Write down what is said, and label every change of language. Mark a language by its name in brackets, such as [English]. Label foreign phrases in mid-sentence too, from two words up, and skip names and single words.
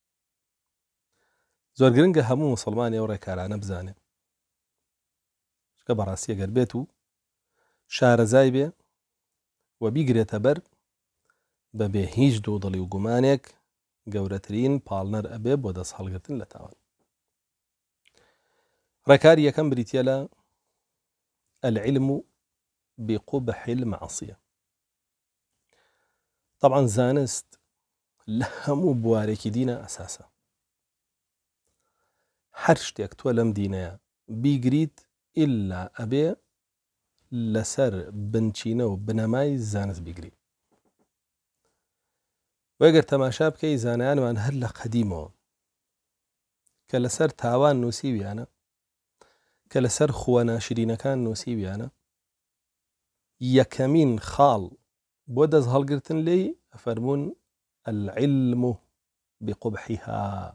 [Central Kurdish] زۆر گرنگە هەموو مسلمانی ئەو ڕێکارانە بزانێ، کە بەڕاستی ئەگەر بێت و شارەزای بێ و بیگرێتە بەر بەبێ هیچ دۆدڵی و گومانێک گەورەترین پاڵنەر ئەبێ بۆ دەست هەڵگرتن لە تاوان. ڕێکاری یەکەم بریتیە لە [Arabic] العلم بقبح المعصية. [Central Kurdish] طبعا زانست لە هەموو بوارێکی دینە ئەساسە. هەر شتێک تۆ لەم دینەیە بیگریت ئیلا ئەبێ لەسەر بنچینە و بنەمای زانست بیگریت. وەگەر تەماشا بکەی زانایانمان هەر لە قەدیمەوە کە لەسەر تاوان نووسیویانە، کە لەسەر خووە ناشرینەکان نووسیویانە، یەکەمین خاڵ بۆ دەست هەڵگرتن لێی ئەفەرمون [Arabic] العلم بقبحها.